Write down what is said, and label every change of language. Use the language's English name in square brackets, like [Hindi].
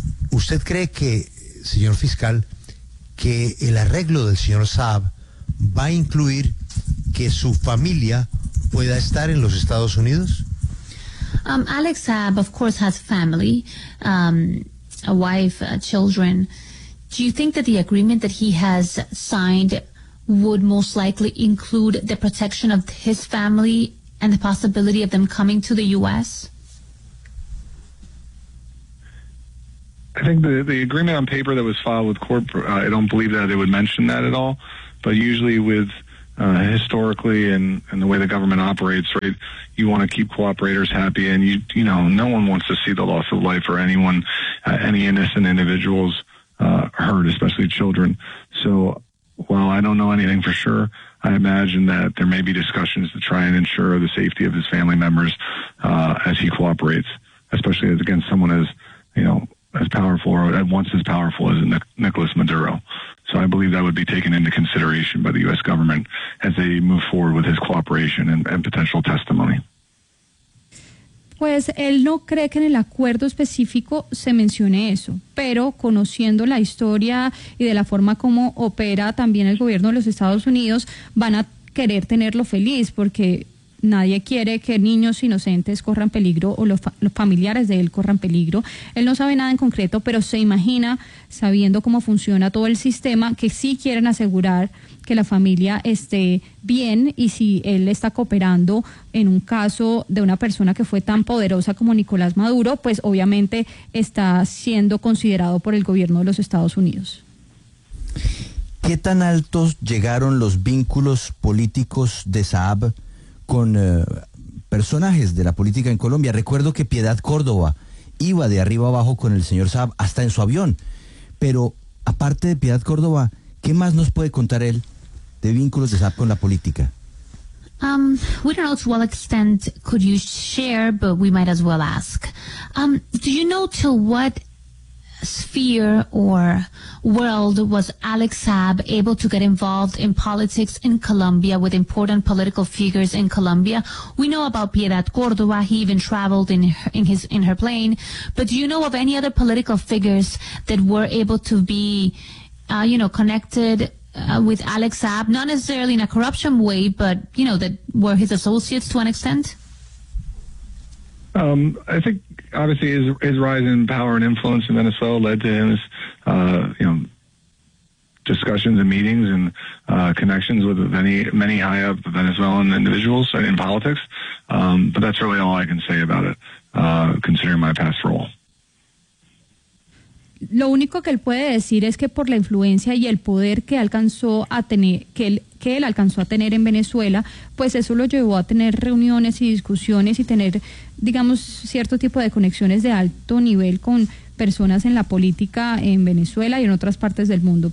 [Spanish] ¿Usted cree que, señor fiscal, que el arreglo del señor Saab va a incluir que su familia pueda estar en los Estados Unidos? [English] Alex Saab, of course, has family, a wife, children. Do you think that the agreement that he has signed would most likely include the protection of his family and the possibility of them coming to the U.S.? I think the agreement on paper that was filed with court, I don't believe that it would mention that at all. But usually with historically and the way the government operates, right? You want to keep cooperators happy, and you know, no one wants to see the loss of life or anyone, any innocent individuals hurt, especially children. So while I don't know anything for sure, I imagine that there may be discussions to try and ensure the safety of his family members as he cooperates, especially against someone as, you know, as powerful or at once as powerful as Nicolas Maduro. So I believe that would be taken into consideration by the U.S. government as they move forward with his cooperation and potential testimony. [Spanish] Pues él no cree que en el acuerdo específico se mencione eso, pero conociendo la historia y de la forma como opera también el gobierno de los Estados Unidos, van a querer tenerlo feliz porque nadie quiere que niños inocentes corran peligro o los familiares de él corran peligro. Él no sabe nada en concreto, pero se imagina, sabiendo cómo funciona todo el sistema, que sí quieren asegurar que la familia esté bien, y si él está cooperando en un caso de una persona que fue tan poderosa como Nicolás Maduro, pues obviamente está siendo considerado por el gobierno de los Estados Unidos. ¿Qué tan altos llegaron los vínculos políticos de Saab con personajes de la política en Colombia? Recuerdo que Piedad Córdoba iba de arriba abajo con el señor Saab hasta en su avión, pero aparte de Piedad Córdoba, ¿qué más nos puede contar él de vínculos de Saab con la política? [English] We don't know to what extent could you share, but we might as well ask. Do you know to what sphere or world was Alex Saab able to get involved in politics in Colombia with important political figures in Colombia? We know about Piedad Córdoba. He even traveled in her plane. But do you know of any other political figures that were able to be, you know, connected with Alex Saab, not necessarily in a corruption way, but, you know, that were his associates to an extent? I think obviously his rise in power and influence in Venezuela led to his, you know, discussions and meetings and connections with many, many high up Venezuelan individuals in politics. But that's really all I can say about it, considering my past role. [Spanish] Lo único que él puede decir es que por la influencia y el poder que alcanzó a tener, que él alcanzó a tener en Venezuela, pues eso lo llevó a tener reuniones y discusiones y tener, digamos, cierto tipo de conexiones de alto nivel con personas en la política en Venezuela y en otras partes del mundo.